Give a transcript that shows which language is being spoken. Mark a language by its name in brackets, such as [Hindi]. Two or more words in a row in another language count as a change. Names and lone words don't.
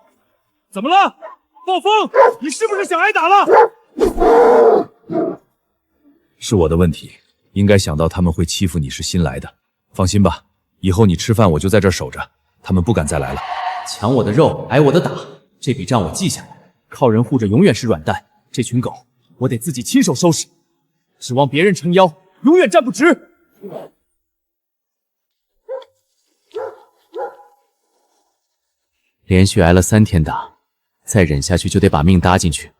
[Chinese] 怎么了，暴风？你是不是想挨打了？是我的問題，應該想到他們會欺負你是新來的。放心吧，以後你吃飯我就在這兒守着，他們不敢再來了。搶我的肉，挨我的打，這筆賬我記下來。靠人護着永遠是軟蛋，這群狗我得自己親手收拾。指望別人撐腰，永遠站不直。連續挨了3天打，再忍下去就得把命搭進去。